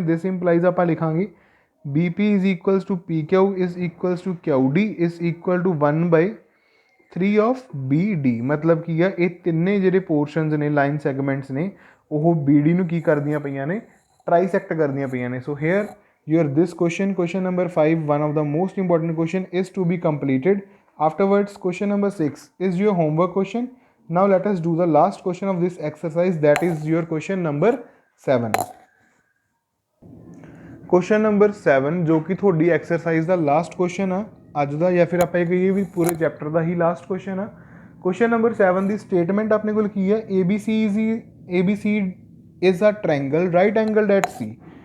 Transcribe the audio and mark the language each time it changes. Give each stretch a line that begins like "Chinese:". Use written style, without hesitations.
English: this implies
Punjabi: ਆਪਾਂ ਲਿਖਾਂਗੇ
English: B P is equals to P Q is equals to Q D is equal to 1/3 of B D.
Punjabi: ਮਤਲਬ ਕੀ ਆ, ਇਹ ਤਿੰਨੇ ਜਿਹੜੇ ਪੋਰਸ਼ਨਸ ਨੇ, ਲਾਈਨ ਸੈਗਮੈਂਟਸ ਨੇ, ਉਹ ਬੀ ਡੀ ਨੂੰ ਕੀ ਕਰਦੀਆਂ ਪਈਆਂ ਨੇ, ਟਰਾਈਸੈਕਟ ਕਰਦੀਆਂ ਪਈਆਂ ਨੇ।
English: So here your this question number 5, one of the most important question is to be completed. Afterwards, question number 6 is your homework question. Now let us do the last question of this exercise, that is your question number 7.
Punjabi: Question number 7 ਜੋ ਕਿ ਤੁਹਾਡੀ exercise ਦਾ last question ਆ ਅੱਜ ਦਾ, ਜਾਂ ਫਿਰ ਆਪਾਂ ਇਹ ਕਹੀਏ ਵੀ ਪੂਰੇ ਚੈਪਟਰ ਦਾ ਹੀ ਲਾਸਟ ਕੁਐਸਚਨ ਆ। ਕੁਐਸਚਨ ਨੰਬਰ 7 ਦੀ ਸਟੇਟਮੈਂਟ ਆਪਣੇ ਕੋਲ ਕੀ ਹੈ,
English: A B C is a triangle right angled at C.